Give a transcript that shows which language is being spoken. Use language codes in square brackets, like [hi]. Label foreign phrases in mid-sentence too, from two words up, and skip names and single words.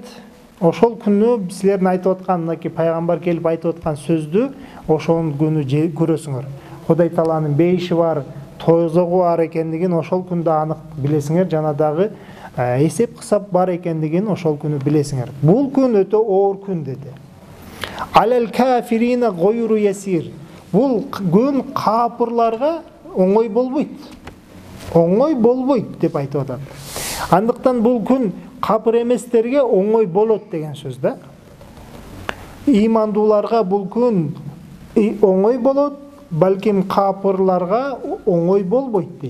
[ky] Ошол күнү силердин айтып аткан, мынакей пайгамбар келип айтып аткан сөздү ошол күнү көрөсүңөр. Кудай Тааланын бейиши бар, тозогу бар экендигин ошол күндө анык билесиңер, жана дагы эсеп кысап бар экендигин ошол күнү билесиңер. Бул күн өтө оор күн деди. [ar] على الكافرين غير يسير. [ky] Бул күн капырларга оңой болбойт. Оңой болбойт деп айтып атат. Андыктан бул күн капыр эместерге оңой болот деген сөз да. Имандууларга бул күн оңой болот, балким капырларга оңой болбойт дейт.